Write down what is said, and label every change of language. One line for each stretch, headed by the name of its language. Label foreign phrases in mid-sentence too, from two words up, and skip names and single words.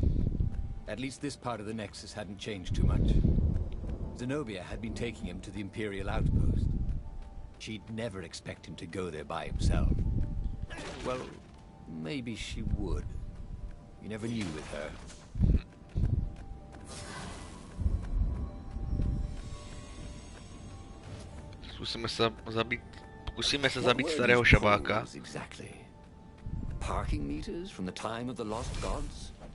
English: At least this part of the Nexus hadn't changed too much. Zenobia had been taking him to the Imperial outpost. She'd never expect him to go there by himself. Well, maybe she would. You never knew with her.
Czech: Pokusíme se zabít starého šabáka.
English: Exactly. Parking meters from the time of the lost gods?